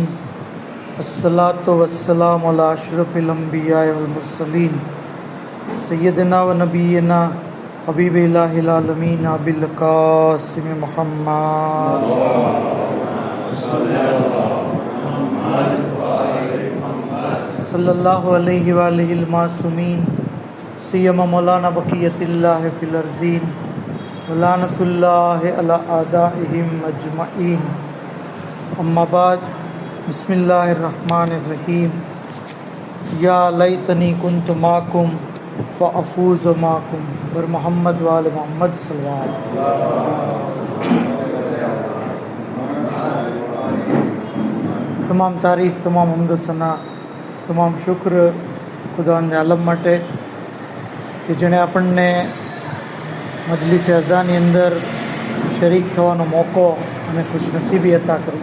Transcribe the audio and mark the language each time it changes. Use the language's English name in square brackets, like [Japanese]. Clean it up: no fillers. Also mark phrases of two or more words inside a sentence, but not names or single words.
[Arabic] الصلاة والسلام على أشرف الأنبياء والمرسلين سيدنا ونبينا حبيب إله العالمين أبي القاسم محمد صلى الله عليه وآله المعصومين سيما مولانا بقية الله في الأرضين ولعنة الله على أعدائهم أجمعين. أما بعد بسم الله الرحمن الرحيم. يا ليتني كنت معكم فأفوز معكم بر محمد وآل محمد صلى الله. [Gujarati] તમામ તારીફ, તમામ હમ્દ સના, તમામ શુક્ર ખુદાને આલમ માટે કે જેણે આપણને મજલિસે અઝાની અંદર શરીક થવાનો મોકો અને ખુશનસીબી અતા કરી.